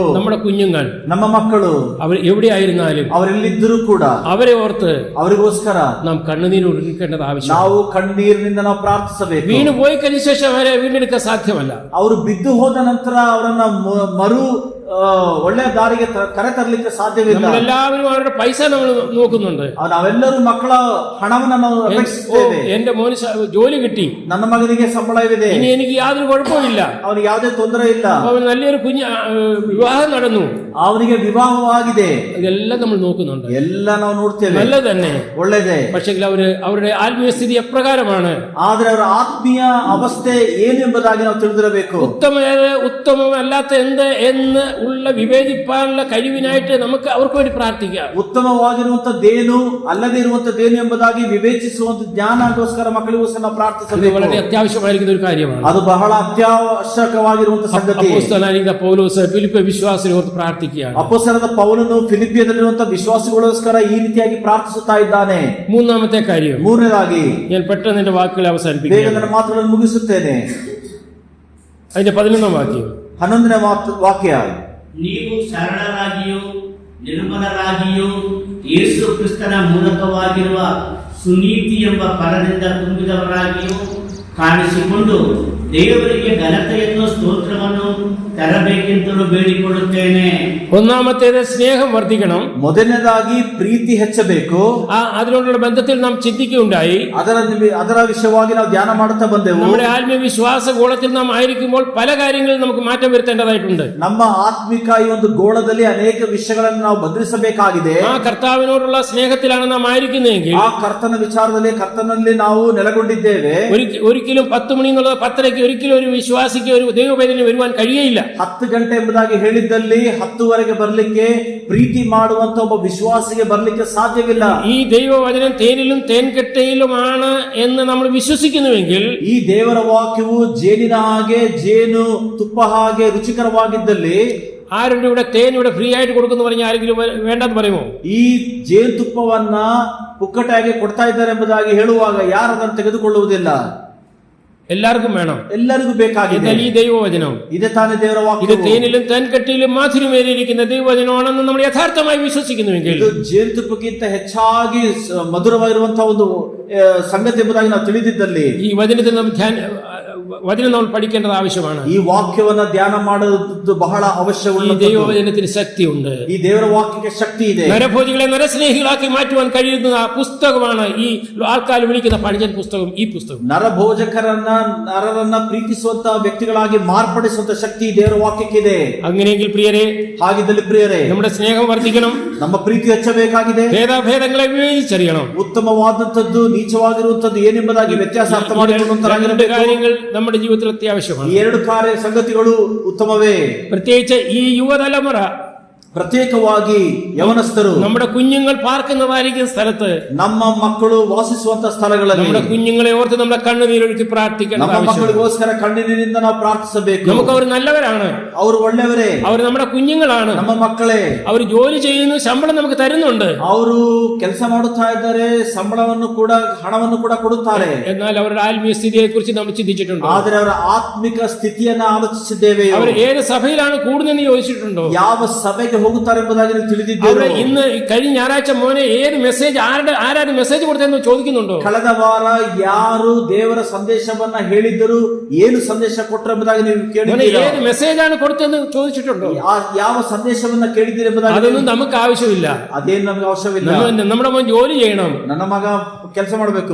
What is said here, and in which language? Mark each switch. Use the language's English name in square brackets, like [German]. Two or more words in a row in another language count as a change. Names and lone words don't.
[Malayalam] നമ്മുടെ കുഞ്ഞുങ്ങൾ, [Kannada] ನಮ್ಮ ಮಕ್ಕಳು [Malayalam] അവർ എവിടെയായിരുന്നാലും [Kannada] ಅವರೆಲ್ಲಿದ್ದರೂ ಕೂಡ [Malayalam] അവരെ ഓർത്ത് [Kannada] ಅವರಿಗೋಸ್ಕರ [Malayalam] നാം കണ്ണുനീർ ഒഴുക്കേണ്ടത് ആവശ്യം. [Kannada] ನಾವು ಕಣ್ಣೀರಿನಿಂದ ನಾವು ಪ್ರಾರ್ಥಿಸಬೇಕು. [Malayalam] വീണു പോയി കഴിഞ്ഞ ശേഷം അവരെ വീണ്ടെടുക്കാൻ സാധ്യമല്ല. [Kannada] ಅವರು ಬಿದ್ದು ಹೋದ ನಂತರ ಅವರನ್ನ ಮರು ಒಳ್ಳೆ ದಾರಿಗೆ ಕರೆತರಲಿಕ್ಕೆ ಸಾಧ್ಯವಿಲ್ಲ. [Malayalam] നമ്മളെല്ലാവരും അവരുടെ പൈസ നമ്മൾ നോക്കുന്നുണ്ട്. [Kannada] ನಾವೆಲ್ಲರೂ ಮಕ್ಕಳ ಹಣವನ್ನು ನಾವು ಅಪೇಕ್ಷಿಸುತ್ತೇವೆ. [Malayalam] എന്റെ മോന് ജോലി കിട്ടി, [Kannada] ನನ್ನ ಮಗನಿಗೆ ಸಂಬಳವಿದೆ, [Malayalam] ഇനി എനിക്ക് യാതൊരു കുഴപ്പമില്ല, [Kannada] ಅವನಿಗೆ ಯಾವುದೇ ತೊಂದರೆ ಇಲ್ಲ, [Malayalam] അവന് നല്ലൊരു വിവാഹം നടന്നു, [Kannada] ಅವನಿಗೆ ವಿವಾಹವಾಗಿದೆ, [Malayalam] ഇതെല്ലാം നമ്മൾ നോക്കുന്നുണ്ട്. [Kannada] ಎಲ್ಲ ನಾವು ನೋಡ್ತೇವೆ. [Malayalam] നല്ലത് തന്നെ, [Kannada] ಒಳ್ಳೆಯದೇ. [Malayalam] പക്ഷേ അവരുടെ ആത്മീയ സ്ഥിതി എപ്രകാരമാണ്? [Kannada] ಆದ್ರೆ ಅವರ ಆತ್ಮೀಯ ಅವಸ್ಥೆ ಏನು ಎಂಬುದಾಗಿ ನಾವು ತಿಳಿದಿರಬೇಕು. [Malayalam] ഉത്തമമല്ലാത്ത എന്ത് എന്ന് ഉള്ള വിവേചിപ്പാനുള്ള കഴിവിനായിട്ട് നമുക്ക് അവർക്ക് വേണ്ടി പ്രാർത്ഥിക്കാം. [Kannada] ಉತ್ತಮವಾಗಿರುವಂತದ್ದೇನು ಅಲ್ಲದೆ ಇರುವಂತದ್ದೇನು ಎಂಬುದಾಗಿ ವಿವೇಚಿಸುವಂತ ಜ್ಞಾನಗೋಸ್ಕರ ಮಕ್ಕಳಿಗೋಸ್ಕರ ನಾವು ಪ್ರಾರ್ಥಿಸಬೇಕು. [Malayalam] വളരെ അത്യാവശ്യമായിരിക്കുന്ന ഒരു കാര്യമാണ്. [Kannada] ಅದು ಬಹಳ ಅತ್ಯವಶ್ಯಕವಾಗಿರುವಂತ ಸಂಗತಿ. [Malayalam] അപ്പോസ്തലനായ പൗലോസ് ഫിലിപ്പി വിശ്വാസികളെ ഓർത്ത് പ്രാർത്ഥിക്കുകയാണ്. [Kannada] ಅಪೊಸ್ತಲನಾದ ಪೌಲನು ಫಿಲಿಪ್ಪಿಯದಲ್ಲಿರುವಂತ ವಿಶ್ವಾಸಿಗಳಿಗೋಸ್ಕರ ಈ ರೀತಿಯಾಗಿ ಪ್ರಾರ್ಥಿಸುತ್ತಾ ಇದ್ದಾನೆ. [Malayalam] മൂന്നാമത്തെ കാര്യം, [Kannada] ಮೂರನೇದಾಗಿ, [Malayalam] ഞാൻ പെട്ടെന്ന് എന്റെ വാക്കുകൾ [Kannada] ಬೇಗ [Malayalam] അവസാനിപ്പിക്കുകയാണ്. [Kannada] ನನ್ನ ಮಾತುಗಳನ್ನು ಮುಗಿಸುತ್ತೇನೆ. [Malayalam] അതിന്റെ 11ാം വാക്യം, [Kannada] 11ನೇ ವಾಕ್ಯ. ನೀವು ಸರಳರಾಗಿಯೂ ನಿರ್ಮಲರಾಗಿಯೂ ಯೇಸು ಕ್ರಿಸ್ತನ ಮೂಲಕವಾಗಿರುವ ಸುನೀತಿ ಎಂಬ ಫಲದಿಂದ ತುಂಬಿದವರಾಗಿಯೂ ಕಾಣಿಸಿಕೊಂಡು ದೇವರಿಗೆ ಘನತೆಯನ್ನು ಸ್ತೋತ್ರವನ್ನು ತರಬೇಕೆಂತಲೂ ಬೇಡಿಕೊಳ್ಳುತ್ತೇನೆ. [Malayalam] ഒന്നാമത്തേത് സ്നേഹം വർദ്ധിക്കണം. [Kannada] ಮೊದಲನೇದಾಗಿ ಪ್ರೀತಿ ಹೆಚ್ಚಬೇಕು. [Malayalam] അതിനോടുള്ള ബന്ധത്തിൽ നാം ചിന്തിക്കുകയുണ്ടായി. [Kannada] ಅದರ ವಿಷಯವಾಗಿ ನಾವು ಧ್ಯಾನ ಮಾಡುತ್ತಾ ಬಂದೆವು. [Malayalam] നമ്മുടെ ആത്മീയ വിശ്വാസ ഗോളത്തിൽ നാം ആയിരിക്കുമ്പോൾ പല കാര്യങ്ങളിൽ നമുക്ക് മാറ്റം വരുത്തേണ്ടതായിട്ടുണ്ട്. [Kannada] ನಮ್ಮ ಆತ್ಮಿಕ ಈ ಒಂದು ಗೋಳದಲ್ಲಿ ಅನೇಕ ವಿಷಯಗಳನ್ನು ನಾವು ಬದಲಿಸಬೇಕಾಗಿದೆ. [Malayalam] ആ കർത്താവിനോടുള്ള സ്നേഹത്തിലാണ് നാം ആയിരിക്കുന്നതെങ്കിൽ, [Kannada] ಆ ಕರ್ತನ ವಿಚಾರದಲ್ಲಿ ಕರ್ತನಲ್ಲಿ ನಾವು ನೆಲೆಗೊಂಡಿದ್ದೇವೆ. [Malayalam] ഒരിക്കലും ഒരിക്കലും 10 മണി എന്നുള്ളത് 10:30 ഒരിക്കലും ഒരു വിശ്വാസിക്ക് ഒരു ദൈവവേദന വരുവാൻ കഴിയയില്ല. [Kannada] 10 ಗಂಟೆ ಎಂಬುದಾಗಿ ಹೇಳಿದ್ದಲ್ಲಿ 10ವರೆಗೆ ಬರ್ಲಿಕ್ಕೆ ಪ್ರೀತಿ ಮಾಡುವಂತ ಒಬ್ಬ ವಿಶ್ವಾಸಿಗೆ ಬರ್ಲಿಕ್ಕೆ ಸಾಧ್ಯವಿಲ್ಲ. [Malayalam] ഈ ദൈവവചനം തേനിലും തേൻകട്ടയിലുമാണ് എന്ന് നമ്മൾ വിശ്വസിക്കുന്നുവെങ്കിൽ, [Kannada] ಈ ದೇವರ ವಾಕ್ಯವು ಜೇನಿನ ಹಾಗೆ ಜೇನು ತುಪ್ಪ ಹಾಗೆ ರುಚಿಕರವಾಗಿದ್ದಲ್ಲಿ, [Malayalam] ആരുടെ ഇവിടെ തേൻ ഇവിടെ ഫ്രീ ആയിട്ട് കൊടുക്കുന്നു പറഞ്ഞാൽ ആരെങ്കിലും വേണ്ടെന്ന് പറയുമോ? [Kannada] ಈ ಜೇನುತುಪ್ಪವನ್ನ ಪುಕ್ಕಟಾಗಿ ಕೊಡ್ತಾ ಇದ್ದಾರೆ ಎಂಬುದಾಗಿ ಹೇಳುವಾಗ ಯಾರು ಅದನ್ನು ತೆಗೆದುಕೊಳ್ಳುವುದಿಲ್ಲ. [Malayalam] എല്ലാവർക്കും വേണം, [Kannada] ಎಲ್ಲರಿಗೂ ಬೇಕಾಗಿದೆ. [Malayalam] എന്നാൽ ഈ ദൈവവചനം, [Kannada] ಇದೇ ತಾನೇ ದೇವರ [Malayalam] ഇത് [Kannada] ವಾಕ್ಯ. [Malayalam] തേനിലും തേൻകട്ടയിലും മാധുര്യമേറിയിരിക്കുന്ന ദൈവവചനമാണെന്ന് നമ്മൾ യഥാർത്ഥമായി വിശ്വസിക്കുന്നുവെങ്കിൽ, [Kannada] ಇದು ಜೇನುತುಪ್ಪಕ್ಕಿಂತ ಹೆಚ್ಚಾಗಿ ಮಧುರವಾಗಿರುವಂತಹ ಒಂದು ಸಂಗತಿ ಎಂಬುದಾಗಿ ನಾವು ತಿಳಿದಿದ್ದಲ್ಲಿ, [Malayalam] ഈ വചനത്തിൽ വചനം നമ്മൾ പഠിക്കേണ്ടത് ആവശ്യമാണ്. [Kannada] ಈ ವಾಕ್ಯವನ್ನ ಧ್ಯಾನ ಮಾಡುವುದು ಬಹಳ [Malayalam] ഈ [Kannada] ಅವಶ್ಯವುಳ್ಳದ್ದು. [Malayalam] ദൈവവചനത്തിന് ശക്തിയുണ്ട്. [Kannada] ಈ ದೇವರ ವಾಕ್ಯಕ್ಕೆ ಶಕ್ತಿ ಇದೆ. [Malayalam] നരഭോജികളെ നരസ്നേഹികളാക്കി മാറ്റുവാൻ കഴിയുന്ന പുസ്തകമാണ് ഈ ആൾക്കാർ വിളിക്കുന്ന പഴഞ്ചൻ പുസ്തകം. ഈ പുസ്തകം [Kannada] ನರಭೋಜಕರನ್ನ ನರರನ್ನ ಪ್ರೀತಿಸುವಂತ ವ್ಯಕ್ತಿಗಳಾಗಿ ಮಾರ್ಪಡಿಸುವಂತ ಶಕ್ತಿ ದೇವರ ವಾಕ್ಯಕ್ಕಿದೆ. [Malayalam] അങ്ങനെയെങ്കിൽ പ്രിയരെ, [Kannada] ಹಾಗಿದ್ದಲ್ಲಿ ಪ್ರಿಯರೇ, [Malayalam] നമ്മുടെ ಸ್ನೇಹം വർദ്ധിക്കണം, [Kannada] ನಮ್ಮ ಪ್ರೀತಿ ಹೆಚ್ಚಬೇಕಾಗಿದೆ. [Malayalam] ഭേദാഭേദങ്ങളെ വിവേചിച്ചറിയണം. [Kannada] ಉತ್ತಮವಾದಂತದ್ದು ನೀಚವಾಗಿರುವಂತದ್ದು ಏನೆಂಬುದಾಗಿ ವ್ಯತ್ಯಾಸ ಅರ್ಥ ಮಾಡಿಕೊಳ್ಳುವಂತರಾಗಿರಬೇಕು. [Malayalam] കാര്യങ്ങൾ നമ്മുടെ ജീവിതത്തിൽ അത്യാവശ്യമാണ്. [Kannada] ಈ ಎರಡು ಸಂಗತಿಗಳು ಉತ್ತಮವೇ. [Malayalam] പ്രത്യേകിച്ച് ഈ യുവതലമുറ, [Kannada] ಪ್ರತ್ಯೇಕವಾಗಿ ಯವನಸ್ಥರು, [Malayalam] നമ്മുടെ കുഞ്ഞുങ്ങൾ പാർക്കുന്നതായിരിക്കുന്ന സ്ഥലത്ത്, [Kannada] ನಮ್ಮ ಮಕ್ಕಳು ವಾಸಿಸುವಂತ ಸ್ಥಳಗಳಲ್ಲಿ [Malayalam] നമ്മുടെ കുഞ്ഞുങ്ങളെ ഓർത്ത് നമ്മുടെ കണ്ണുനീരൊഴുക്കി പ്രാർത്ഥിക്കണം. [Kannada] ನಮ್ಮ ಮಕ್ಕಳಿಗೋಸ್ಕರ ಕಣ್ಣೀರಿನಿಂದ ನಾವು ಪ್ರಾರ್ಥಿಸಬೇಕು. [Malayalam] നമുക്ക് അവർ നല്ലവരാണ്, [Kannada] ಅವರು ಒಳ್ಳೆಯವರೇ, [Malayalam] അവർ നമ്മുടെ കുഞ്ഞുങ്ങളാണ്, [Kannada] ನಮ್ಮ ಮಕ್ಕಳೇ. [Malayalam] അവർ ജോലി ചെയ്യുന്നു, ശമ്പളം നമുക്ക് തരുന്നുണ്ട്. [Kannada] ಅವರು ಕೆಲಸ ಮಾಡುತ್ತಾ ಇದ್ದಾರೆ, ಸಂಬಳವನ್ನು ಕೂಡ ಹಣವನ್ನು ಕೂಡ ಕೊಡುತ್ತಾರೆ. [Malayalam] എന്നാൽ അവരുടെ ആത്മീയ സ്ഥിതിയെ കുറിച്ച് നമ്മൾ ചിന്തിച്ചിട്ടുണ്ടോ? [Kannada] ಆದರೆ ಅವರ ಆತ್ಮಿಕ ಸ್ಥಿತಿಯನ್ನ ಆಲೋಚಿಸಿದ್ದೇವೆ. [Malayalam] അവർ ഏത് സഭയിലാണ് കൂടുന്നതെന്ന് ചോദിച്ചിട്ടുണ്ടോ? [Kannada] ಯಾವ ಸಭೆಗೆ ಹೋಗುತ್ತಾರೆ ಎಂಬುದಾಗಿ ನೀವು ತಿಳಿದಿದ್ದೇವೆ. [Malayalam] അവിടെ ഇന്ന് കഴിഞ്ഞ ഞായറാഴ്ച മോനെ ഏത് മെസ്സേജ് ആരാരും മെസ്സേജ് കൊടുത്തെന്ന് ചോദിക്കുന്നുണ്ടോ? [Kannada] ಕಳೆದ ವಾರ ಯಾರು ದೇವರ ಸಂದೇಶವನ್ನ ಹೇಳಿದ್ದರು, ಏನು ಸಂದೇಶ ಕೊಟ್ಟರು ಎಂಬುದಾಗಿ ನೀವು ಕೇಳಿದ್ದೀರಾ? [Malayalam] ഏത് മെസ്സേജാണ് കൊടുത്തെന്ന് ചോദിച്ചിട്ടുണ്ടോ? [Kannada] ಯಾವ ಸಂದೇಶವನ್ನ ಕೇಳಿದ್ದೀರಿ ಎಂಬುದಾಗಿ [Malayalam] അതൊന്നും നമുക്ക് ആവശ്യമില്ല. [Kannada] ಅದೇನು ನಮಗೆ ಅವಶ್ಯವಿಲ್ಲ. [Malayalam] നമ്മുടെ മോൻ ജോലി ചെയ്യണം, [Kannada] ನನ್ನ ಮಗ ಕೆಲಸ ಮಾಡಬೇಕು,